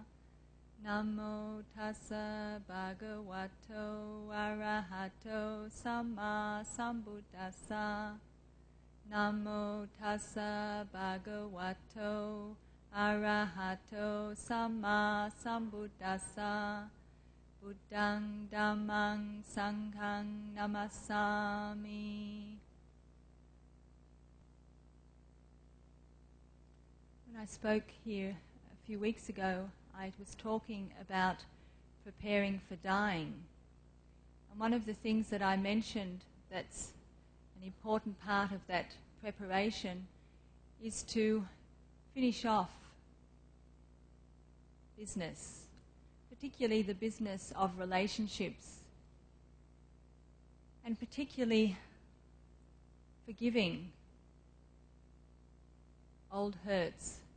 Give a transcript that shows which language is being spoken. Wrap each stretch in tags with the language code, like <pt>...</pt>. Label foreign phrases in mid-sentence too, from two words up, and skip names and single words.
<pi>Namo tassa bhagavato arahato samma sambuddhassa. Namo tassa bhagavato arahato samma sambuddhassa. Buddhang Dhammang Sanghang Namassami.</pi> <en>When I spoke here a few weeks ago, I was talking about preparing for dying. And one of the things that I mentioned that's an important part of that preparation is to finish off business, particularly the business of relationships, and particularly forgiving old hurts,</en>